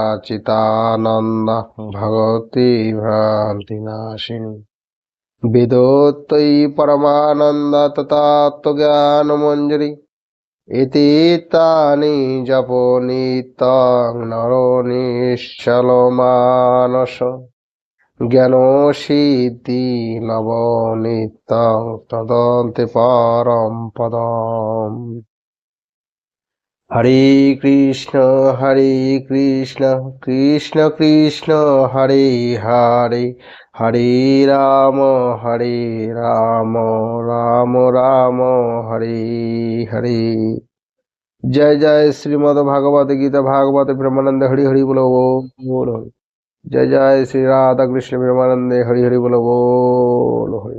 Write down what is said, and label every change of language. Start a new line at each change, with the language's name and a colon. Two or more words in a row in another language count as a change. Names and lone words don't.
Sanskrit: চিতানন্দ ভগবতী ভ্রান্তি নাশিনী বেদোত্তৈ পরমানন্দ তত্ত্বজ্ঞান মঞ্জরি ইতি তানি জপ নিত্যং নরো নিশ্চল মানস জ্ঞান সিদ্ধি লব নিত্যং তদন্তে পরম পদম। হরে কৃষ্ণ কৃষ্ণ কৃষ্ণ হরে হরে, হরে রাম রাম রাম হরে হরে।
Hindi: जय जय श्रीमद् भागवत गीता भागवत प्रेमानंद हरि हरि बोलो बोलो। जय जय श्री राधा कृष्ण प्रेमानंद हरि हरि बोलो बोलो।